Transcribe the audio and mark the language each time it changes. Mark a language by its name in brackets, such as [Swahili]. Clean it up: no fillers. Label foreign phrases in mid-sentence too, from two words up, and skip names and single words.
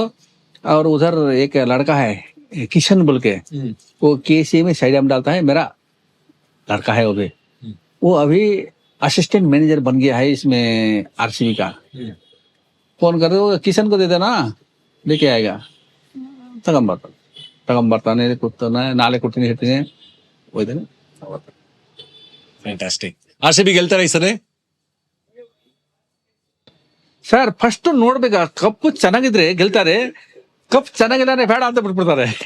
[Hindi] और उधर एक लड़का है किशन बोल के, वो केसी में साइड में डालता है, मेरा लड़का है वो भी, वो अभी असिस्टेंट मैनेजर बन गया है इसमें आरसीबी का। फोन कर दो किशन को दे देना, लेके आएगा, [Kannada] ತಗೊಂಬರ್ತಾನೆ ಕೂತಾನೆ, ನಾಳೆ ಕೊಡ್ತೀನಿ ಹೇಳ್ತೀನಿ ಹೋಯ್ತಾನೆ. ಫ್ಯಾಂಟಾಸ್ಟಿಕ್. RCB ಗೆಲ್ತಾರೆ ಈ ಸರಿ? ಸರ್ ಫಸ್ಟ್ ನೋಡ್ಬೇಕು, ಕಪ್ಪು ಚೆನ್ನಾಗಿದ್ರೆ ಗೆಲ್ತಾರೆ, ಕಪ್ ಚೆನ್ನಾಗಿಲ್ಲ ಬೇಡ ಅಂತ ಬಿಟ್ಬಿಡ್ತಾರೆ.